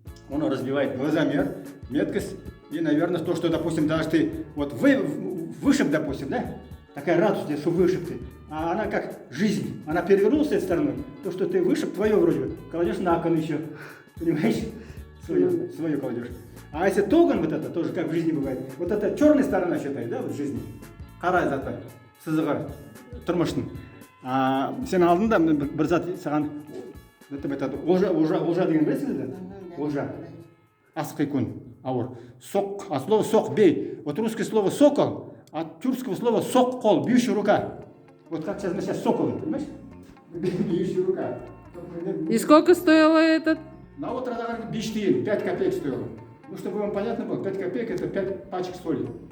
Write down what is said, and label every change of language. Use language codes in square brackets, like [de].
[ru] Он развивает глазомер, меткость и, наверное, то, что, допустим, даже ты вот вышиб, допустим, да, такая радость, что вышиб ты, а она как жизнь, она перевернулась с этой стороны, то, что ты вышиб, твое вроде бы, кладешь на кон еще, понимаешь, свое кладешь. А если тоган вот это, тоже как в жизни бывает, вот это черная сторона считай, да, вот в жизни, қара заты, сызығы, тұрмыштың. [kk] А сен алдында бір зат саған, олжа деген білесіз бе? Олжа. Асық икон, ауыр. Соқ, а слово соқ, бей. [ru] Вот русское слово сокол, от тюркского слова сокол, бьющая рука. Вот как сейчас сокол, понимаешь? Бьющая рука. И сколько стоило этот? На утро 5 копеек стоило. Ну, чтобы вам понятно было, 5 копеек это 5 пачек соли.